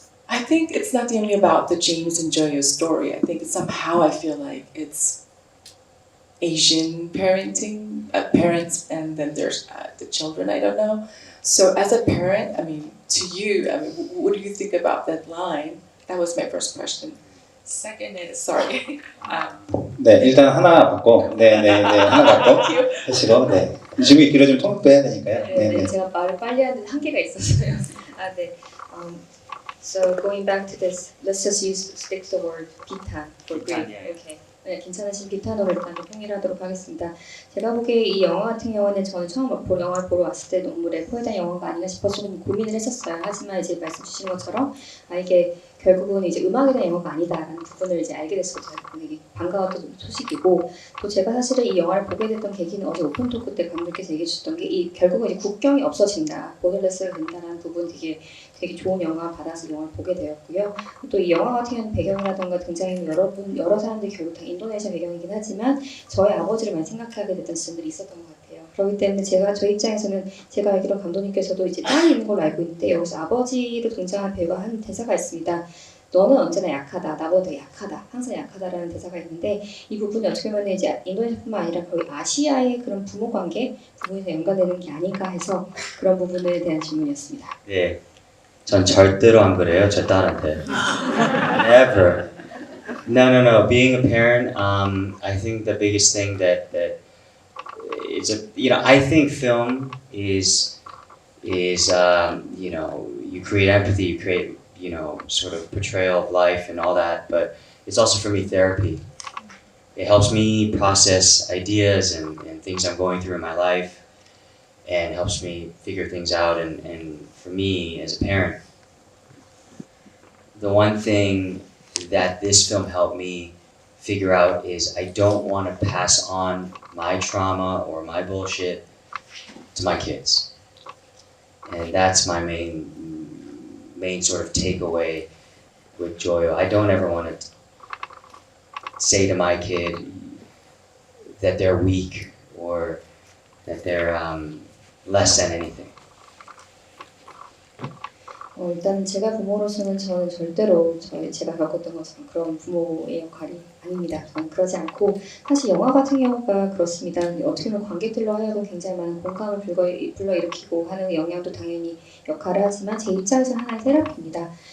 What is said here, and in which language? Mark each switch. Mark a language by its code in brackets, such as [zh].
[en] I think it's not only about the James and Joyo story. I think somehow I feel like it's Asian parenting, parents, and then there's the children. I don't know. So as a parent, to you, what do you think about that line? That was my first question. Second is sorry. [ko] 네, 일단 하나 받고, 하나 받고 하시고, 네. 질문이 길어지면 통역도 해야 되니까요. 네, 제가 말을 빨리 하는데 한계가 있었어요. 네. [en] So going back to this, let's just stick to the word 비탄 for grief. Okay. [ko] 네, 괜찮으신 비탄으로 일단 좀 통일하도록 하겠습니다. 제가 보기에 이 영화 같은 경우는 저는 처음 영화를 보러 왔을 때 너무 래퍼에 대한 영화가 아닌가 싶어서 좀 고민을 했었어요. 하지만 이제 말씀 주신 것처럼 이게 결국은 이제 음악에 대한 영화가 아니다라는 부분을 이제 알게 됐어요. 되게 반가웠던 소식이고 또 제가 사실은 이 영화를 보게 됐던 계기는 어제 오픈 토크 때 감독께서 얘기해 주셨던 게 결국은 이제 국경이 없어진다, 보더레스가 된다라는 부분 되게 되게 좋은 영화 받아서 영화를 보게 되었고요. 또 이 영화 같은 경우는 배경이라던가 등장인물 여러 사람들이 결국 다 인도네시아 배경이긴 하지만 저희 아버지를 많이 생각하게 됐던 지점들이 있었던 것 같아요. 그렇기 때문에 저 입장에서는 제가 알기로 감독님께서도 이제 딸이 있는 걸로 알고 있는데 여기서 아버지로 등장한 배우가 한 대사가 있습니다. 너는 언제나 약하다, 나보다 약하다, 항상 약하다라는 대사가 있는데 이 부분이 어떻게 보면 이제 인도네시아뿐만 아니라 거의 아시아의 그런 부모 관계 부분에서 연관되는 게 아닌가 해서 그런 부분에 대한 질문이었습니다. 예, 전 절대로 안 그래요, 저 딸한테. [en] Never. No. Being a parent, I think the biggest thing that it's I think film is you create empathy, you create sort of portrayal of life and all that, but it's also for me therapy. It helps me process ideas and things I'm going through in my life, and helps me figure things out. And for me as a parent, the one thing that this film helped me figure out is I don't want to pass on my trauma or my bullshit to my kids. And that's my main sort of takeaway with Joyo. I don't ever want to say to my kid that they're weak or that they're less than anything. [ko] 일단 제가 부모로서는 저는 절대로 제가 겪었던 것처럼 그런 부모의 역할이 아닙니다. 저는 그러지 않고 사실 영화 같은 경우가 그렇습니다. 어떻게 보면 관객들로 하여금 굉장히 많은 공감을 불러일으키고 하는 영향도 당연히 역할을 하지만 제 입장에서는 하나의 테라피입니다.